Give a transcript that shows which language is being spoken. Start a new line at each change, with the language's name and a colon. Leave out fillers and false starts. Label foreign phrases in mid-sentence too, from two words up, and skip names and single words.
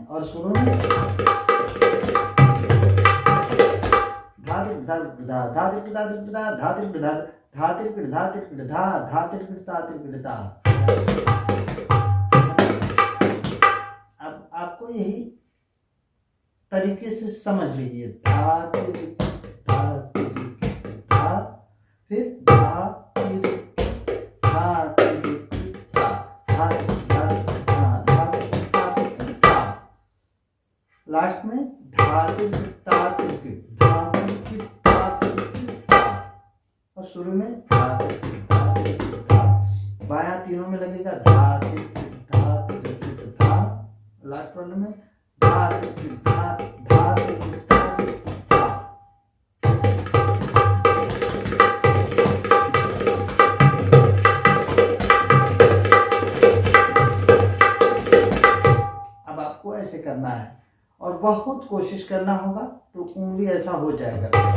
Hindi: और शुरू में धातिक धातिक धा धातिक धातिक धा धातिक धा धातिक धातिक धा धातिक धातिक धा। अब आपको यही तरीके से समझ लीजिए। धातिक धातिक धा, फिर धातिक धातिक धा धातिक धातिक धा धातिक धातिक धा। लास्ट में धातिक धातिक धातिक धातिक धा। और शुरू में धातिक धातिक धा। बायां तीनों में लगेगा धातिक धातिक धा।
English: last one
Hindi: में धातिक धातिक धातिक धा। अब आपको ऐसे करना है और बहुत कोशिश करना होगा तो उंगली ऐसा हो जाएगा।